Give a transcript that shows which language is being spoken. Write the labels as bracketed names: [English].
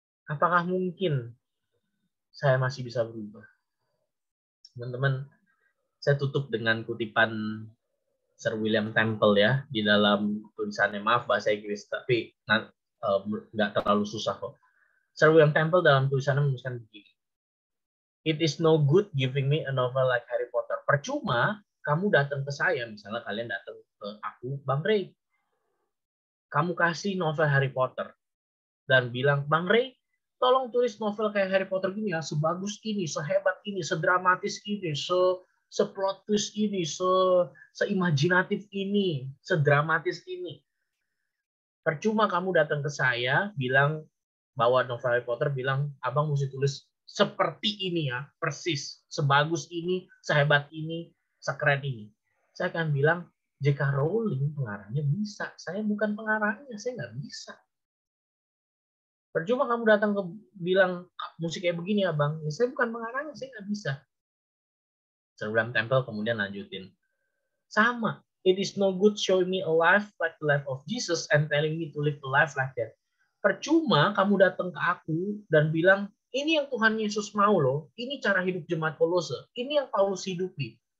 [Indonesian] Apakah mungkin saya masih bisa berubah? Teman-teman, saya tutup dengan kutipan Sir William Temple ya, di dalam tulisannya, maaf bahasa Inggris, tapi nggak terlalu susah kok. Sir William Temple dalam tulisannya menuliskan begini. [English] It is no good giving me a novel like Harry Potter. [Indonesian] Percuma kamu datang ke saya, misalnya kalian datang ke aku, Bang Ray, kamu kasih novel Harry Potter dan bilang, Bang Ray, tolong tulis novel kayak Harry Potter gini ya, sebagus ini, sehebat ini, sedramatis ini, seplot twist ini, seimajinatif ini, sedramatis ini. Percuma kamu datang ke saya, bilang bawa novel Harry Potter, bilang abang mesti tulis seperti ini ya, persis, sebagus ini, sehebat ini, sekeren ini. Saya akan bilang, J.K. Rowling pengarangnya bisa, saya bukan pengarangnya, saya nggak bisa. Percuma kamu datang ke bilang musik kayak begini abang, ya, saya bukan pengarangnya, saya nggak bisa. Sir William Temple kemudian lanjutin, sama. [English] It is no good showing me a life like the life of Jesus and telling me to live a life like that. [Indonesian] Percuma kamu datang ke aku dan bilang, ini yang Tuhan Yesus mau loh, ini cara hidup jemaat Kolose, ini yang Paulus hidupi.